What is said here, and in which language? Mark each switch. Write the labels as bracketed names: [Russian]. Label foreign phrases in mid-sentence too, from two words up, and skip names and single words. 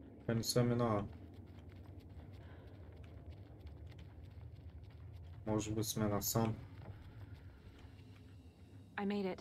[Macedonian] Мени све минава. [Bulgarian] Може би сме насам. [English] I made it.